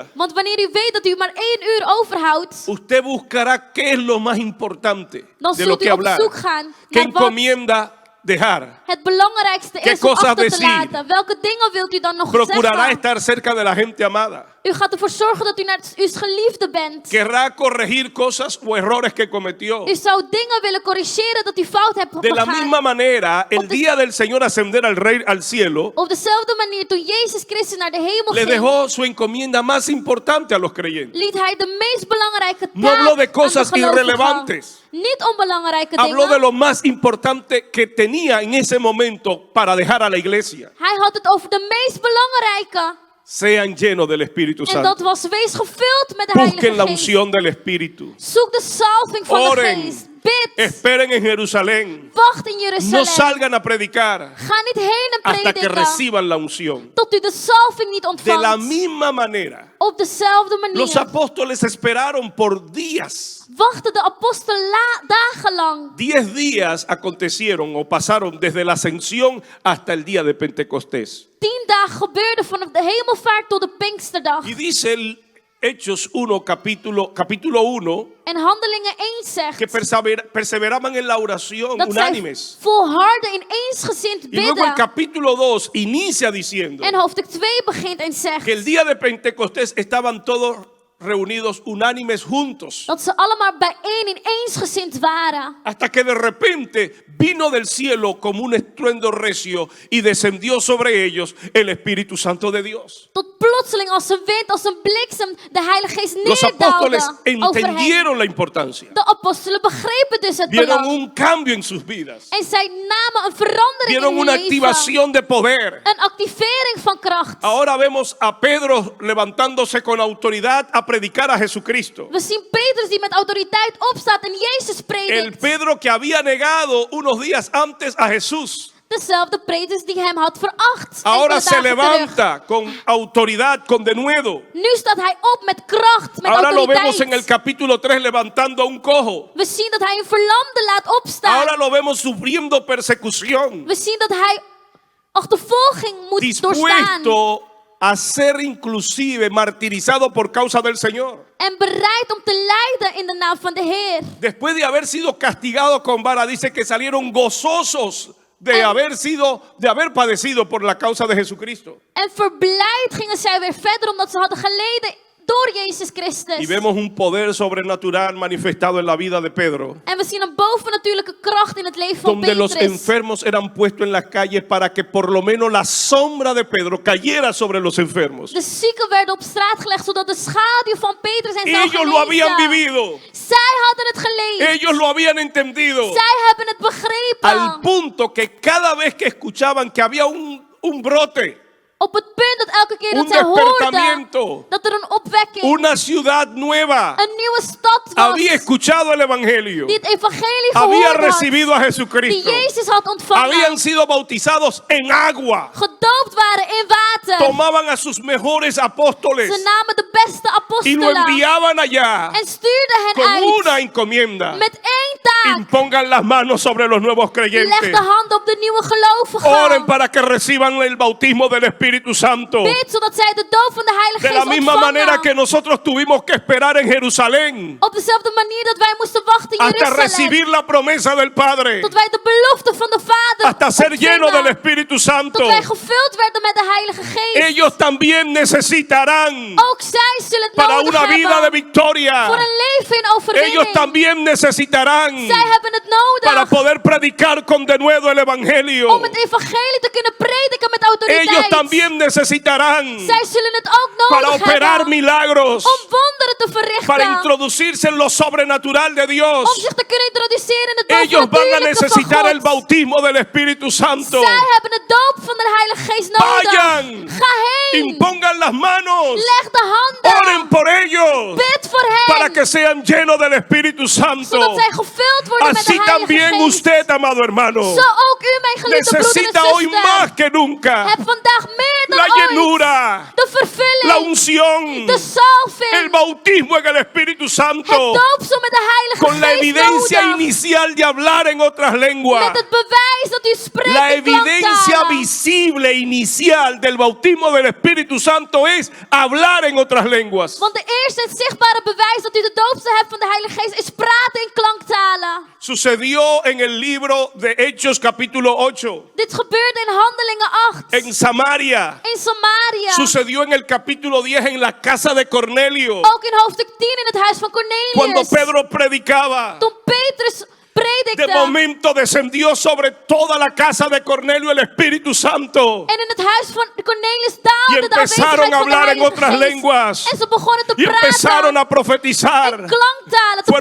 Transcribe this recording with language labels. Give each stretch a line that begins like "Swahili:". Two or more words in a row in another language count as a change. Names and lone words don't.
Dutch: Want wanneer u weet dat u maar 1 uur overhoudt,
Spanish: usted buscará qué es lo más importante
Dutch: dan
Spanish: de lo
Dutch: zult
Spanish: que
Dutch: u op
Spanish: hablar.
Dutch: zoek gaan
Spanish: ¿Qué
Dutch: naar wat.
Spanish: encomienda dejar?
Dutch: Het belangrijkste
Spanish: ¿Qué
Dutch: is om
Spanish: cosas
Dutch: achter te
Spanish: decir?
Dutch: laten. Welke dingen wilt u dan nog
Spanish: Procurará
Dutch: zeggen?
Spanish: estar cerca de la gente amada.
Dutch: U gaat ervoor zorgen dat u naar uw geliefde bent.
Spanish: Querrá corregir cosas o errores que cometió.
Dutch: U zou dingen willen corrigeren dat u fout hebt
Spanish: De la
Dutch: begaan.
Spanish: misma manera, el día del Señor ascender al cielo,
Dutch: Op dezelfde manier, toen Jezus Christus naar de hemel
Spanish: le
Dutch: ging,
Spanish: dejó su encomienda más importante a los creyentes.
Dutch: liet hij de meest belangrijke
Spanish: No habló de
Dutch: taak
Spanish: cosas
Dutch: aan de gelovigen.
Spanish: irrelevantes.
Dutch: Niet onbelangrijke
Spanish: Habló de
Dutch: dingen.
Spanish: lo más importante que tenía en ese momento para dejar a la iglesia.
Dutch: Hij had het over de meest belangrijke.
Spanish: Sean llenos del Espíritu
Dutch: En dat
Spanish: Santo.
Dutch: was, wees gevuld met de
Spanish: Busquen
Dutch: Heilige
Spanish: la
Dutch: Geest.
Spanish: unción del Espíritu.
Dutch: Zoek de salving van de
Spanish: Oren.
Dutch: Geest. Bid.
Spanish: Esperen en Jerusalén.
Dutch: Wacht in
Spanish: No
Dutch: Jeruzalem.
Spanish: salgan a predicar
Dutch: Ga niet heen en
Spanish: hasta que
Dutch: prediken.
Spanish: reciban la unción.
Dutch: Tot u de salving niet
Spanish: De la
Dutch: ontvangt.
Spanish: misma manera,
Dutch: Op dezelfde
Spanish: los
Dutch: manier
Spanish: apóstoles esperaron por días.
Dutch: wachten de apostelen dagenlang.
Spanish: 10 días acontecieron o pasaron desde la ascensión hasta el día de Pentecostés.
Dutch: 10 dagen gebeurde vanaf de hemelvaart tot de Pinksterdag.
Spanish: Y dice el Hechos 1, capítulo 1,
Dutch: En Handelingen 1 zegt
Spanish: que perseveraban en la oración
Dutch: dat zij
Spanish: unánimes.
Dutch: volharden in eensgezind
Spanish: Y luego el
Dutch: bidden.
Spanish: capítulo 2 inicia diciendo
Dutch: En hoofdstuk 2 begint en zegt
Spanish: que el día de Pentecostés estaban todos reunidos unánimes juntos.
Dutch: dat ze allemaal bijeen in eensgezind waren.
Spanish: Hasta que de repente vino del cielo como un estruendo recio y descendió sobre ellos el Espíritu Santo de Dios.
Dutch: Tot plotseling als een wind, als een bliksem, de Heilige Geest
Spanish: Los apóstoles
Dutch: neerdaalde over hen.
Spanish: entendieron la importancia.
Dutch: De apostelen begrepen dus het
Spanish: Vieron
Dutch: belang.
Spanish: un cambio en sus vidas.
Dutch: En zij namen een verandering
Spanish: Vieron
Dutch: in
Spanish: una
Dutch: hun leven.
Spanish: activación de poder.
Dutch: Een activering van kracht.
Spanish: Ahora vemos a Pedro levantándose con autoridad a predicar a Jesucristo.
Dutch: We zien Petrus die met autoriteit opstaat en Jezus
Spanish: El
Dutch: predikt.
Spanish: Pedro que había negado unos días antes a Jesús.
Dutch: Dezelfde Petrus die hem had veracht.
Spanish: Ahora
Dutch: enkele
Spanish: se
Dutch: dagen terug.
Spanish: levanta con autoridad, con denuedo.
Dutch: Nu staat hij op met kracht, met
Spanish: Ahora lo vemos en el
Dutch: autoriteit.
Spanish: capítulo 3 levantando a un cojo.
Dutch: We zien dat hij een verlamde laat opstaan.
Spanish: Ahora lo vemos sufriendo persecución.
Dutch: We zien dat hij achtervolging moet doorstaan.
Spanish: Dispuesto a ser inclusive martirizado por causa del Señor.
Dutch: En bereid om te lijden in de naam van de Heer.
Spanish: Después de haber sido castigado con vara, dice que salieron gozosos de haber padecido por la causa de Jesucristo.
Dutch: En verblijd gingen zij weer verder omdat ze hadden geleden door Jezus Christus.
Spanish: Y vemos un poder sobrenatural manifestado en la vida de Pedro,
Dutch: En we zien een bovennatuurlijke kracht in het leven van
Spanish: donde los
Dutch: Petrus.
Spanish: enfermos eran puestos en las calles para que por lo menos la sombra de Pedro cayera sobre los enfermos.
Dutch: De zieken werden op straat gelegd zodat de schaduw van Petrus hen zou
Spanish: Ellos lo habían
Dutch: genezen.
Spanish: vivido,
Dutch: Zij hadden het geleefd.
Spanish: ellos lo habían entendido,
Dutch: Zij hebben het begrepen.
Spanish: al punto que cada vez que escuchaban que había un brote,
Dutch: Op het punt dat elke keer
Spanish: un
Dutch: dat zij hoorden
Spanish: despertamiento,
Dutch: dat er een opwekking,
Spanish: una ciudad nueva
Dutch: een nieuwe stad was,
Spanish: había escuchado el evangelio,
Dutch: die het evangelie
Spanish: había
Dutch: gehoord had,
Spanish: recibido a
Dutch: die
Spanish: Jesucristo,
Dutch: Jezus had ontvangen,
Spanish: habían sido bautizados en agua,
Dutch: gedoopt waren in water.
Spanish: tomaban a sus mejores apóstoles
Dutch: Ze namen de beste
Spanish: y lo
Dutch: apostelen
Spanish: enviaban allá
Dutch: en stuurden hen
Spanish: con una
Dutch: uit
Spanish: encomienda.
Dutch: met één taak.
Spanish: Impongan las manos sobre los nuevos
Dutch: Leg
Spanish: creyentes.
Dutch: de hand op de nieuwe gelovigen.
Spanish: Oren para que reciban el bautismo del Espíritu Santo.
Dutch: Bid zodat zij de doop van de Heilige
Spanish: De la
Dutch: Geest
Spanish: misma manera
Dutch: ontvangen.
Spanish: que nosotros tuvimos que esperar en Jerusalén
Dutch: Op dezelfde manier dat wij moesten wachten in
Spanish: hasta
Dutch: Jeruzalem.
Spanish: recibir la promesa del Padre,
Dutch: Tot wij de belofte van de Vader
Spanish: hasta ser llenos del
Dutch: ontvingen.
Spanish: Espíritu Santo.
Dutch: Tot wij gevuld werden met de Heilige Geest.
Spanish: Ellos también necesitarán
Dutch: Ook zij zullen het
Spanish: para
Dutch: nodig
Spanish: una vida de
Dutch: hebben
Spanish: victoria.
Dutch: voor een leven in overwinning.
Spanish: Ellos también necesitarán
Dutch: Zij hebben het
Spanish: para
Dutch: nodig
Spanish: poder predicar con denuedo el Evangelio.
Dutch: om het evangelie te kunnen prediken met autoriteit.
Spanish: Ellos también necesitarán
Dutch: Zij zullen het ook
Spanish: para
Dutch: nodig
Spanish: operar
Dutch: hebben
Spanish: milagros,
Dutch: om wonderen te verrichten.
Spanish: para introducirse en lo sobrenatural de
Dutch: Om
Spanish: Dios.
Dutch: zich te kunnen introduceren in het
Spanish: Ellos van a
Dutch: bovennatuurlijke van
Spanish: necesitar el
Dutch: God.
Spanish: bautismo del Espíritu Santo.
Dutch: Zij hebben de doop van de Heilige Geest nodig.
Spanish: Vayan,
Dutch: Ga heen.
Spanish: impongan las manos,
Dutch: Leg de handen.
Spanish: oren por ellos,
Dutch: Bid voor hen.
Spanish: para que sean llenos del Espíritu Santo.
Dutch: Zodat zij gevuld worden met de
Spanish: Así
Dutch: Heilige
Spanish: también
Dutch: Geest.
Spanish: usted, amado hermano,
Dutch: Zo ook u, mijn geliefde broeder
Spanish: necesita
Dutch: en
Spanish: hoy más
Dutch: zuster.
Spanish: que nunca
Dutch: Heb vandaag meer dan
Spanish: la
Dutch: ooit
Spanish: llenura,
Dutch: de vervulling,
Spanish: la unción,
Dutch: de salving,
Spanish: el bautismo en el Espíritu
Dutch: het
Spanish: Santo,
Dutch: doopsel met de Heilige
Spanish: con la
Dutch: Geest
Spanish: evidencia
Dutch: nodig.
Spanish: inicial de hablar en otras lenguas.
Dutch: Met het bewijs dat u spreekt
Spanish: La
Dutch: in
Spanish: evidencia
Dutch: klanktalen.
Spanish: visible inicial del bautismo del Espíritu Santo es hablar en otras lenguas.
Dutch: Want de eerste en zichtbare bewijs dat u de doopsel hebt van de Heilige Geest is praten in klanktalen.
Spanish: Sucedió en el libro de Hechos capítulo 8.
Dutch: Dit gebeurde in Handelingen 8.
Spanish: En Samaria.
Dutch: In Samaria.
Spanish: Sucedió en el capítulo 10 en la casa de Cornelio.
Dutch: Ook in hoofdstuk 10 in het huis van Cornelius.
Spanish: Cuando Pedro predicaba.
Dutch: Toen Petrus predikte.
Spanish: De momento descendió sobre toda la casa de Cornelio el Espíritu Santo.
Dutch: En in het huis van Cornelius
Spanish: Y
Dutch: daalde de
Spanish: empezaron
Dutch: aanwezigheid
Spanish: a
Dutch: van de
Spanish: hablar en
Dutch: Heilige
Spanish: otras
Dutch: Geest.
Spanish: lenguas.
Dutch: En ze begonnen te
Spanish: Y empezaron
Dutch: praten
Spanish: a profetizar.
Dutch: in klanktalen, te